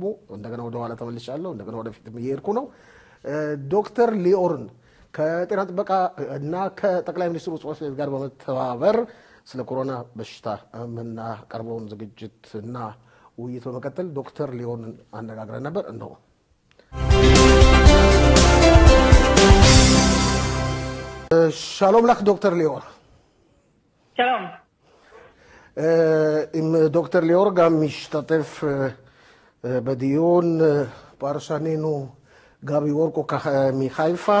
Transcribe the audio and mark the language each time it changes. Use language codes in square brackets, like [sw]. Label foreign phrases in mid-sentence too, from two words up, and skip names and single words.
[am] እንደገና ወደ ኋላ ተመልሻለሁ፣ እንደገና ወደፊትም እየሄድኩ ነው። ዶክተር ሊኦርን ከጤና ጥበቃ እና ከጠቅላይ ሚኒስትሩ ጽሕፈት ቤት ጋር በመተባበር ስለ ኮሮና በሽታ የምናቀርበውን ዝግጅት እና ውይይት በመቀጠል ዶክተር ሊኦርን አነጋግረን ነበር። እነሆ። [he] שלום לך דוקטור ליאור. שלום. עם דוקטור ליאור גם משתתף בדיון פרשנינו גבי וורקו מחיפה.